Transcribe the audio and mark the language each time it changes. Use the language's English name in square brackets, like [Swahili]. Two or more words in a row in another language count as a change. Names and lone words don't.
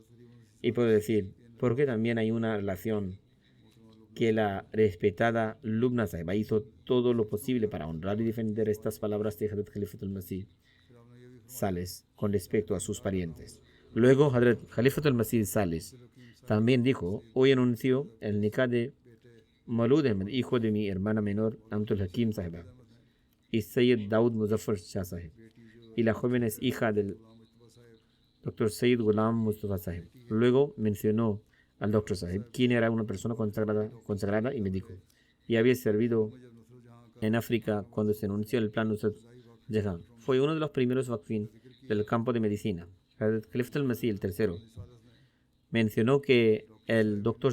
[Spanish] Y puedo decir, porque también hay una relación que la respetada Lubna Sahiba hizo todo lo posible para honrar y defender estas palabras de Hazrat Khalifatul Masih Sales con respecto a sus parientes. Luego, Hazrat Khalifatul Masih Sales también dijo: hoy anunció el nikah de Maulud Ahmed, hijo de mi hermana menor Amtul Hakim Sahiba, y Sayyid Daud Muzaffar Shah Sahib, y la joven es hija del Dr. Sayyid Ghulam Mustafa Sahib. Luego mencionó al Dr. Sahib, quien era una persona consagrada y me dijo, y había servido en África cuando se anunció el plan Nusrat Jahan. Fue uno de los primeros waqfin del campo de medicina. Khalifatul Masih el tercero mencionó que el Dr.